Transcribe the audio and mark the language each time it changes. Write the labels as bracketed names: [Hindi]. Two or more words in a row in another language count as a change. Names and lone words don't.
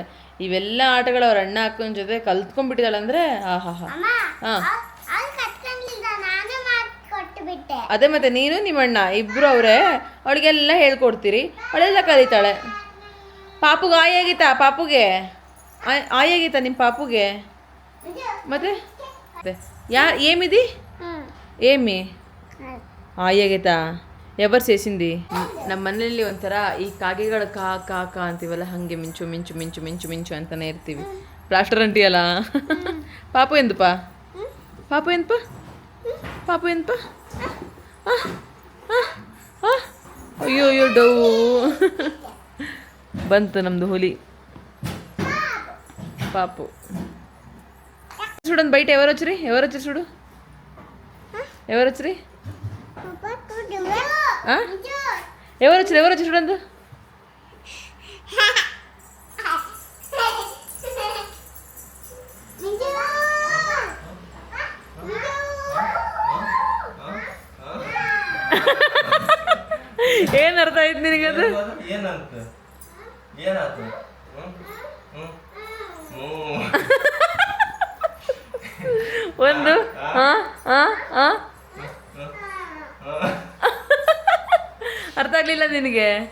[Kannada] ಇವೆಲ್ಲ ಆಟಗಳು ಅವ್ರ ಅಣ್ಣ ಅಕ್ಕನ ಜೊತೆ ಕಲ್ತ್ಕೊಂಡ್ಬಿಟ್ಟಿದ್ದಾಳೆ ಅಂದರೆ ಹಾಂ. ಅದೇ ಮತ್ತೆ ನೀನು ನಿಮ್ಮ ಅಣ್ಣ ಇಬ್ಬರು ಅವರೇ, ಅವಳಿಗೆಲ್ಲ ಹೇಳ್ಕೊಡ್ತೀರಿ, ಅವಳೆಲ್ಲ ಕಲಿತಾಳೆ. ಪಾಪುಗೆ ಆಯಾಗಿತ್ತಾ? ಆಯಾಗಿತ್ತಾ ನಿಮ್ಮ ಪಾಪುಗೆ? ಮತ್ತೆ [Telugu] ఏమిది ఏమి [Kannada] ಆಯಾಗೈತಾ? [Telugu] ఎవర్ చేసింది? [Kannada] ನಮ್ಮ ಮನೆಯಲ್ಲಿ ಒಂಥರ ಈ ಕಾಗೆಗಳು ಕಾ ಕಾ ಕಾ ಅಂತೀವಲ್ಲ, ಹಾಗೆ ಮಿಂಚು ಮಿಂಚು ಮಿಂಚು ಮಿಂಚು ಮಿಂಚು ಅಂತಲೇ ಇರ್ತೀವಿ. ಪ್ಲಾಸ್ಟರ್ ಅಂಟಿಯಲ್ಲ. ಪಾಪು ಎಂದಪ್ಪ? ಅಯ್ಯೋ ಅಯ್ಯೋ ಡೌ ಬಂತು ನಮ್ಮದು ಹುಲಿ ಪಾಪು. [Telugu] చూడండి బయట ఎవరు వచ్చి చూడు, ఎవరు వచ్చి చూడండి. [Kannada] ಏನ್ ಅರ್ಥ ಆಯ್ತು ನಿನಗದು? ಒಂದು ಅರ್ಥ ಆಗ್ಲಿಲ್ಲ ನಿನಗೆ?